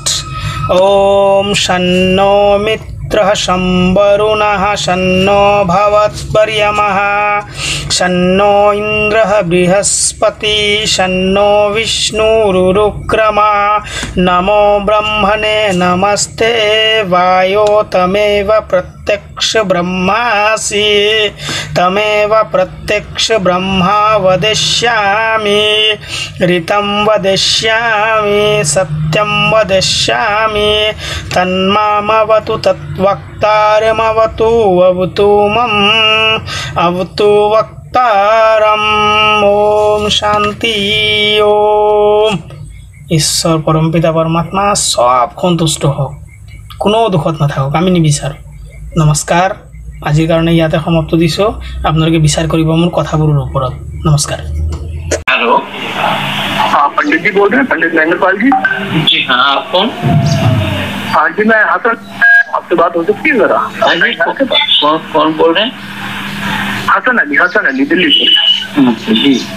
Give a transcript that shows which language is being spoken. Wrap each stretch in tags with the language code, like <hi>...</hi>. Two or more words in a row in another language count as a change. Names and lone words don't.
<sa>ওম শন্নো মিত্ৰঃ সম্বৰুণঃ শন্নো ভৱৎপৰ্যমঃ শন্নো ইন্দ্ৰঃ বৃহস্পতি শন্নো বিষ্ণুৰুক্रमा নমো ব্ৰহ্মণে নমস্তে वायो तमेव प्रत्यक्ष ब्रह्मासि तमेव प्रत्यक्ष ब्रह्मा वदिष्यामि ऋतं वदिष्यामि सत्यं वदिष्यामि तन्मामवतु तत्वक्तारमवतु अवतु मम अवतु वक्तारम्। ओम शांति।</sa> <as>ओम ঈশ্বৰ পৰমপিতা পৰমাত্মা সব সন্তুষ্ট হওক, কোনো দুখত নাথাকক, আমি নিবিচাৰোঁ। নমস্কাৰ। আজিৰ কাৰণে ইয়াতে সমাপ্ত দিছোঁ। আপোনালোকে বিচাৰ কৰিব মোৰ কথাবোৰৰ ওপৰত। নমস্কাৰ।</as> <hi>हेलो, हाँ पंडित जी बोल रहे हैं, पंडित महेंद्रपाल जी। जी हाँ, आप कौन? हाँ जी, मैं हसन, आपसे बात हो सकती है जरा? कौन बोल रहे हैं? हसन अली दिल्ली से। जी</hi>